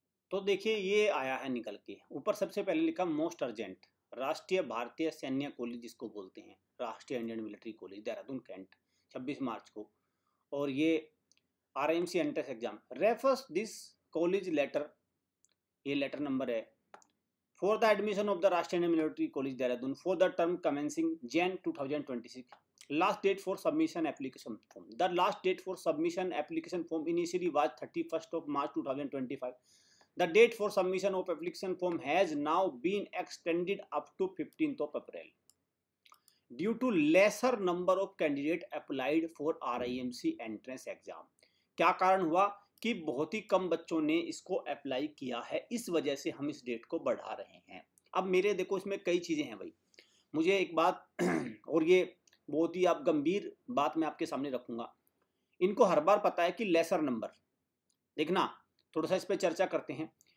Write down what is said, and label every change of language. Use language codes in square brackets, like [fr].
[hi] तो देखिए ये आया है निकल के, ऊपर सबसे पहले लिखा मोस्ट अर्जेंट, राष्ट्रीय भारतीय सैन्य कॉलेज जिसको बोलते हैं, राष्ट्रीय Indian military college Dehradun cantt, 26 मार्च को। [en] और ये RIMC entrance exam refers this college letter, [hi] ये लेटर नंबर है, [en] For the admission of the Rashtriya Indian military college Dehradun for the term commencing Jan 2026. Last date for submission application form. The last date for submission application form initially was 31st of March 2025. The date for submission of application form has now been extended up to 15th of April. Due to lesser number of candidate applied for RIMC entrance exam. [hi] क्या कारण हुआ कि बहुत ही कम बच्चों ने इसको apply किया है, इस वजह से हम इस डेट को बढ़ा रहे हैं। अब मेरे देखो इसमें कई चीज़ें हैं भाई, मुझे एक बात और ये बहुत ही आप गंभीर बात मैं आपके सामने रखूंगा। इनको हर बार पता है कि लेसर नंबर, देखना थोड़ा सा इस पर चर्चा करते हैं।